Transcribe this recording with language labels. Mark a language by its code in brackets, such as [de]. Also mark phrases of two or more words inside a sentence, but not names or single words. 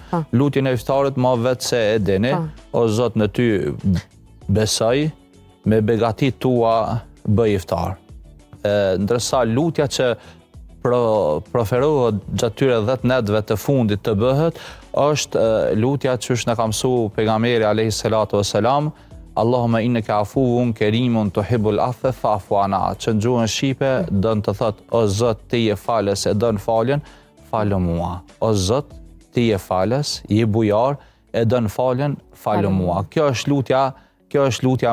[sq] Lutjen e iftarit ma vetë se e dini, o Zot në ty besoj, me begatit tua bëj iftar. Ndërsa lutja që proferohet gjatë tyre 10 netëve të fundit të bëhet, është lutja që është në ka mësu pejgamberi [ar] عليه الصلاة والسلام اللهم إنك عفو كريم تحب العفو فاعف عنا, [sq] që në gjuhën shqipe dën të thot, o Zot ti je falës e dën faljen, falë mua. O Zot ti je falës, je bujar e dën faljen, falë mua. Kjo është lutja